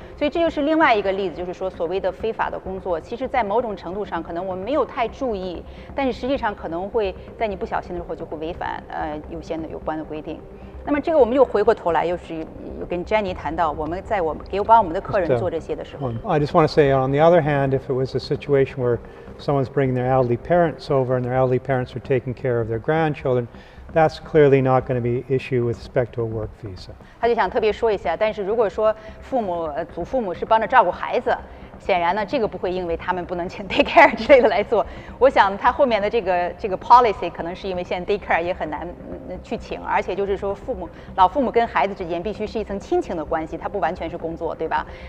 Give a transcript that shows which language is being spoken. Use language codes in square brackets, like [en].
[zh] 所以这就是另外一个例子，就是说所谓的非法的工作，其实在某种程度上可能我们没有太注意，但是实际上可能会在你不小心的时候就会违反有关的规定。那么这个我们又回过头来，又跟 Jenny 谈到，我们帮我们的客人做这些的时候。 [en] I just want to say, on the other hand, if it was a situation where someone's bringing their elderly parents over and their elderly parents are taking care of their grandchildren, that's clearly not going to be an issue with respect to a work visa. [zh] 他就想特别说一下，但是如果说祖父母是帮着照顾孩子，显然呢，这个不会因为他们不能请 daycare 之类的来做。我想他后面的这个 policy 可能是因为现在 daycare 也很难去请，而且就是说老父母跟孩子之间必须是一层亲情的关系，它不完全是工作，对吧？